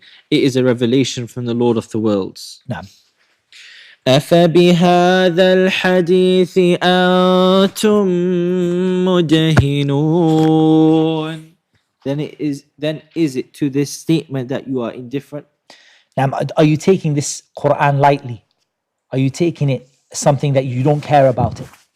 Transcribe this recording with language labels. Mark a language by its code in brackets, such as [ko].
[en] It is a revelation from the Lord of the worlds. [ar] نعم. أفبهذا الحديث أنتم مدهنون. [en] Then is it to this statement that you are indifferent? Now, are you taking this Qur'an lightly? Are you taking it something that you don't care about it?